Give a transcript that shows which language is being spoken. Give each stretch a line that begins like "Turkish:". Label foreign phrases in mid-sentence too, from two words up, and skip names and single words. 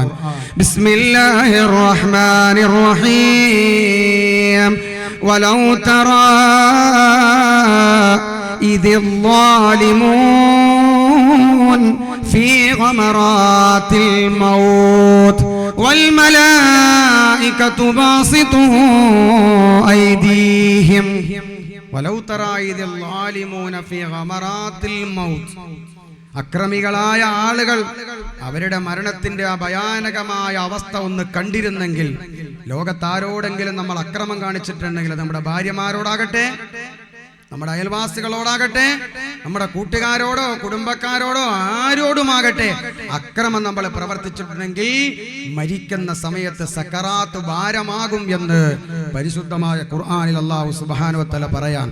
Arabic: بسم الله الرحمن الرحيم. ولو ترى إذ الظالمون في غمرات الموت والملائكة باسطوا أيديهم ولو ترى إذ الظالمون في غمرات الموت.
Malayalam: അക്രമികളായ ആളുകൾ അവരുടെ മരണത്തിന്റെ ആ ഭയാനകമായ അവസ്ഥ ഒന്ന് കണ്ടിരുന്നെങ്കിൽ, ലോകത്താരോടെങ്കിലും നമ്മൾ അക്രമം കാണിച്ചിട്ടുണ്ടെങ്കിൽ, നമ്മുടെ ഭാര്യമാരോടാകട്ടെ, നമ്മുടെ അയൽവാസികളോടാകട്ടെ, നമ്മുടെ കൂട്ടുകാരോടോ കുടുംബക്കാരോടോ ആരോടുമാകട്ടെ, അക്രമം നമ്മൾ പ്രവർത്തിച്ചിട്ടുണ്ടെങ്കിൽ മരിക്കുന്ന സമയത്ത് സക്കറാത്ത് ഭാരമാകും എന്ന് പരിശുദ്ധമായ ഖുർആനിൽ
Arabic: الله سبحانه وتعالى
Malayalam: പറയാൻ.